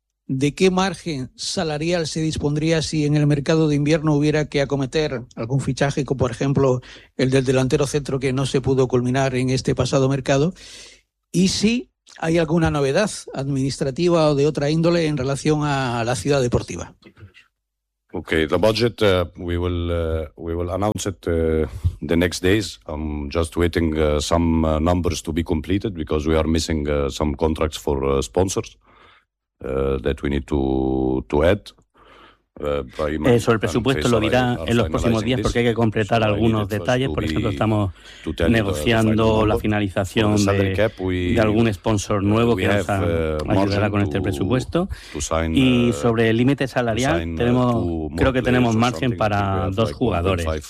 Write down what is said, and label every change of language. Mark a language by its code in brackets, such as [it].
[es] ¿De qué margen salarial se dispondría si en el mercado de invierno hubiera que acometer algún fichaje, como por ejemplo el del delantero centro que no se pudo culminar en este pasado mercado? ¿Y si hay alguna novedad administrativa o de otra índole en relación a la ciudad deportiva? [en] Okay, the budget we will announce it the next days. I'm just waiting some numbers to be completed because we are missing some contracts for sponsors. That we need to add, [es] Sobre el presupuesto lo dirá en los próximos días porque hay que completar algunos detalles. Por ejemplo, estamos negociando la finalización de algún sponsor nuevo que nos ayudará con este presupuesto. Y sobre el límite salarial, tenemos, creo que tenemos margen para dos jugadores.